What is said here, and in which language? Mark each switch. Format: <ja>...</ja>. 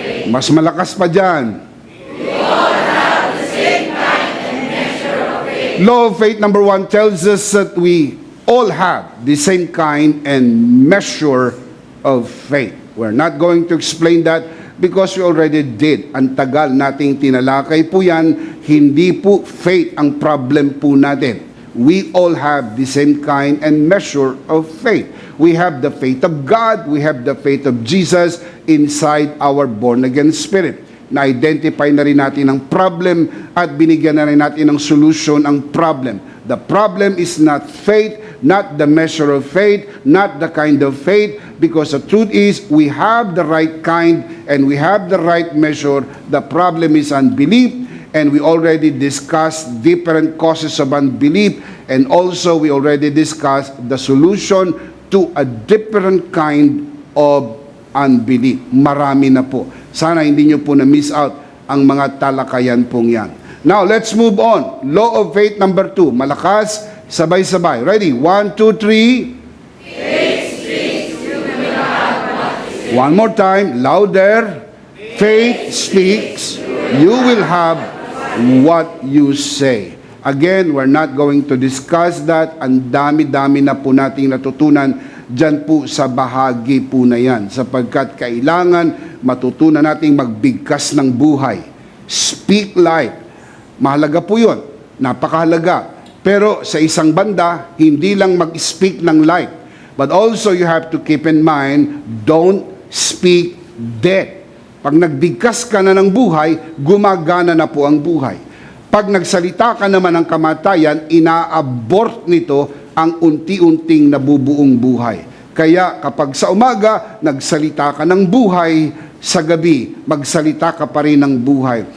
<tl>Mas malakas pa dyan.</tl> <en>Law of faith number 1 tells us that we all have the same kind and measure of faith. We're not going to explain that because we already did.</en> <tl>Ang tagal nating tinalakay po yan. Hindi po faith ang problem po natin.</tl> <en>We all have the same kind and measure of faith. We have the faith of God. We have the faith of Jesus inside our born-again spirit.</en> <tl>Na-identify na rin natin ang problem at binigyan na rin natin ng solution ang problem.</tl> <en>The problem is not faith, not the measure of faith, not the kind of faith, because the truth is we have the right kind and we have the right measure. The problem is unbelief, and we already discussed different causes of unbelief, and also we already discussed the solution to a different kind of unbelief.</en> <tl>Marami na po. Sana hindi nyo po na-miss out ang mga talakayan pong yan.</tl> <en>Now, let's move on. Law of faith number 2.</en> <tl>Malakas, sabay-sabay.</tl> <en>Ready? 1, 2, 3. One more time. Louder. Faith speaks. You will have what you say. Again, we're not going to discuss that.</en> <tl>Ang dami-dami na po nating natutunan dyan po sa bahagi po na yan, sapagkat kailangan matutunan nating magbigkas ng buhay.</tl> <en>Speak life.</en> <tl>Mahalaga po yun. Napakahalaga. Pero sa isang banda, hindi lang mag-speak ng life.</tl> <en>But also you have to keep in mind, don't speak death.</en> <tl>Pag nagbigkas ka na ng buhay, gumagana na po ang buhay. Pag nagsalita ka naman ng kamatayan, ina-abort nito ang unti-unting nabubuong buhay. Kaya kapag sa umaga, nagsalita ka ng buhay, sa gabi, magsalita ka pa rin ng buhay.</tl>